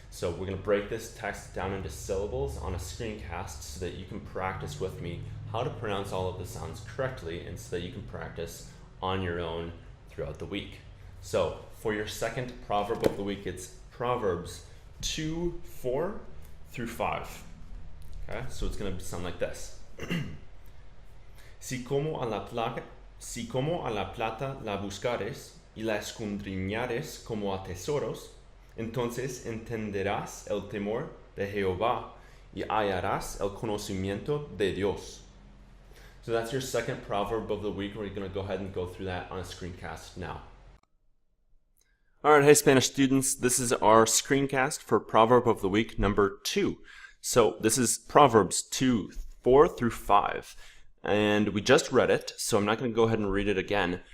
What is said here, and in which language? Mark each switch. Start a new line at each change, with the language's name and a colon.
English: So we're going to break this text down into syllables on a screencast so that you can practice with me how to pronounce all of the sounds correctly, and so that you can practice on your own throughout the week. So for your second proverb of the week, it's Proverbs 2:4 through 5. Okay, so it's going to sound like this.
Spanish: Si como a la plata la buscares y la escudriñares como a tesoros, entonces entenderás el temor de Jehová y hallarás el conocimiento de Dios.
English: So that's your second proverb of the week. We're going to go ahead and go through that on a screencast now. All right, hey Spanish students, this is our screencast for Proverb of the Week number 2. So this is Proverbs 2:4 through 5, and we just read it, so I'm not going to go ahead and read it again.